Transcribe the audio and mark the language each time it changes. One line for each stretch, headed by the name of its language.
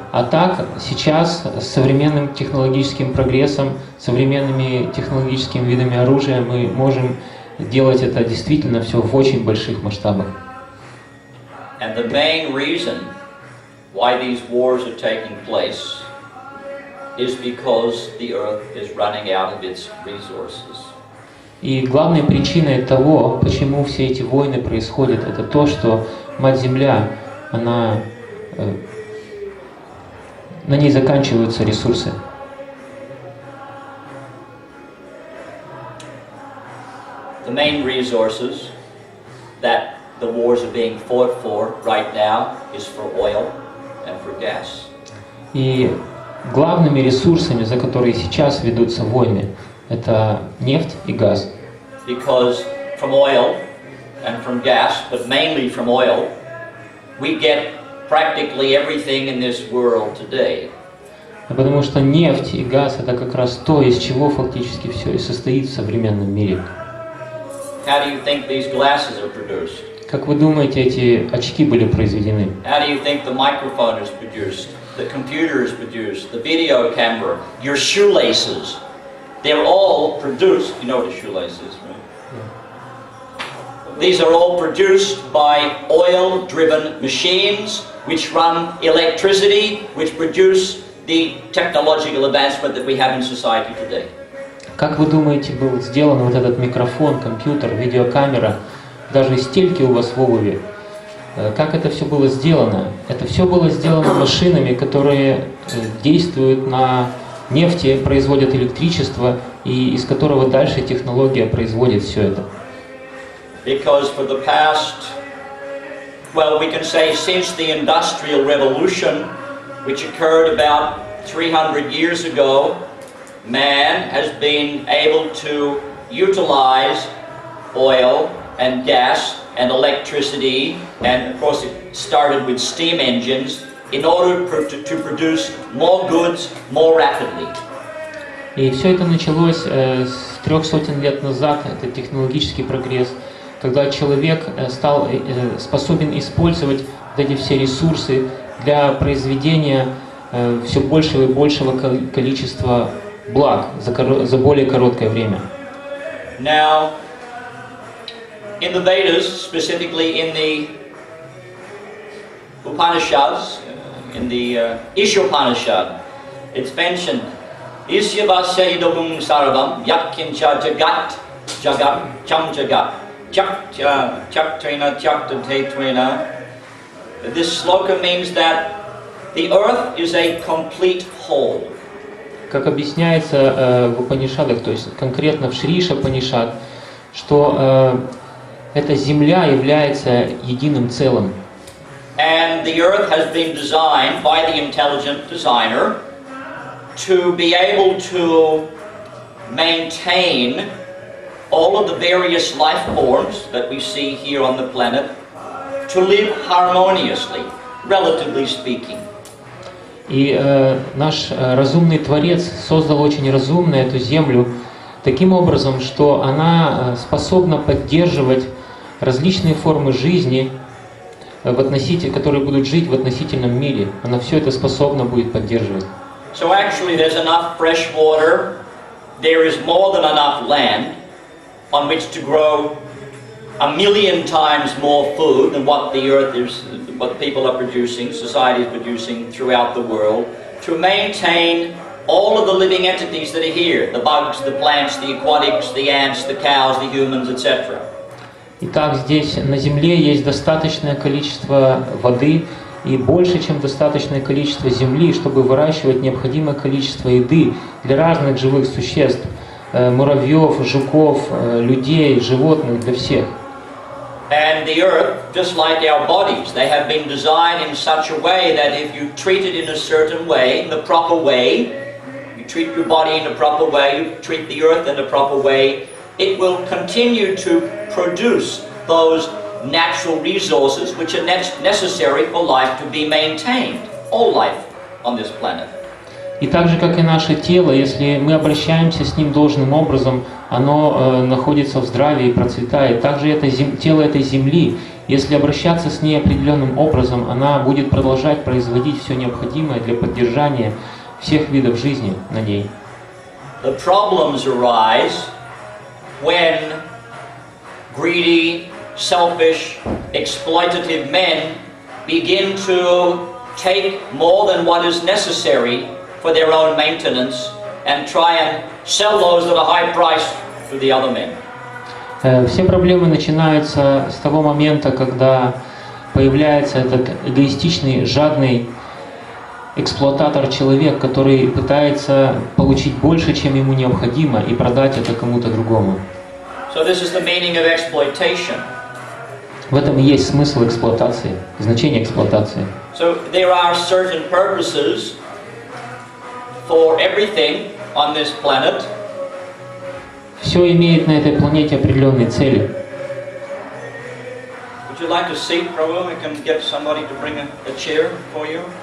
Russian: А так, сейчас с современным технологическим прогрессом, современными технологическими видами оружия мы можем делать это действительно все в очень больших масштабах.
English: And the main reason why these wars are taking place is because the earth is running out of its resources.
Russian: И главной причиной того, почему все эти войны происходят, это то, что Мать-Земля, на ней заканчиваются ресурсы.
English: The main resources that the wars are being fought for right now is for oil and for gas.
Russian: И главными ресурсами, за которые сейчас ведутся войны, это нефть и газ.
English: Because from oil and from gas, but mainly from oil, we get practically everything in this world today.
Russian: Потому что нефть и газ — это как раз то, из чего фактически все и состоит в современном мире.
English: How do you think these glasses are produced?
Russian: Как вы думаете, эти очки были произведены?
English: How do you think the microphone is produced? The computer is produced, the video camera, your shoelaces. They're all produced. You know what a shoelace is, right? These are all produced by oil-driven machines which run electricity, which produce the technological advancement that we have in society today.
Russian: Как вы думаете, был сделан вот этот микрофон, компьютер, видеокамера, даже стельки у вас в обуви? Как это все было сделано? Это все было сделано машинами, которые действуют на нефти, производят электричество, и из которого дальше технология производит все это.
English: Because for the past, well, we can say since the Industrial Revolution, which occurred about 300 years ago, man has been able to utilize oil and gas and electricity, and of course it started with steam engines, in order to produce more goods more rapidly.
Russian: И все это началось с 300 лет назад, это технологический прогресс, когда человек стал способен использовать вот эти все ресурсы для произведения все большего и большего количества благ за более короткое время.
English: Now, in the Vedas, specifically in the Upanishads, in the Ishopanishad, it's mentioned,
Sanskrit: Isyavasya idogum sarvam yakkincha jagat jagat cham jagat chaktrena chaktatetrena.
English: This sloka means that the earth is a complete whole.
Russian: Как объясняется в Упанишадах, то есть конкретно в Шриша Панишад, что эта земля является единым целым.
English: And the earth has been designed by the intelligent designer to be able to maintain all of the various life forms that we see here on the planet to live harmoniously, relatively speaking.
Russian: И наш разумный Творец создал очень разумно эту землю таким образом, что она способна поддерживать различные формы жизни, которые будут жить в относительном мире. Она все это способна будет поддерживать.
English: So actually there's enough fresh water, there is more than enough land on which to grow 1,000,000 times more food than what the earth is, what people are producing, society is producing throughout the world, to maintain all of the living entities that are here, the bugs, the plants, the aquatics, the ants, the cows, the humans, etc.
Russian: Итак, здесь на Земле есть достаточное количество воды и больше, чем достаточное количество земли, чтобы выращивать необходимое количество еды для разных живых существ, муравьев, жуков, людей, животных, для всех.
English: And the earth, just like our bodies, they have been designed in such a way that if you treat it in a certain way, in the proper way, you treat your body in a proper way, you treat the earth in a proper way, it will continue to produce those natural resources which are necessary for life to be maintained, all life on this planet.
Russian: И так же, как и наше тело, если мы обращаемся с ним должным образом, оно находится в здравии и процветает. Также это тело этой земли, если обращаться с ней определенным образом, она будет продолжать производить все необходимое для поддержания всех видов жизни на ней.
English: The problems arise when greedy, selfish, exploitative men begin to take more than what is necessary for their own maintenance and try and sell those at a high price to the other men.
Russian: Все проблемы начинаются с того момента, когда появляется этот эгоистичный, жадный эксплуататор-человек, который пытается получить больше, чем ему необходимо, и продать это кому-то другому.
English: So this is the meaning of exploitation.
Russian: В этом и есть смысл эксплуатации, значение эксплуатации.
English: So there are certain purposes for everything on this planet.
Russian: Все имеет на этой планете определенные цели.
English: Would you like a seat, Prabhu? I can get somebody to bring a chair for you.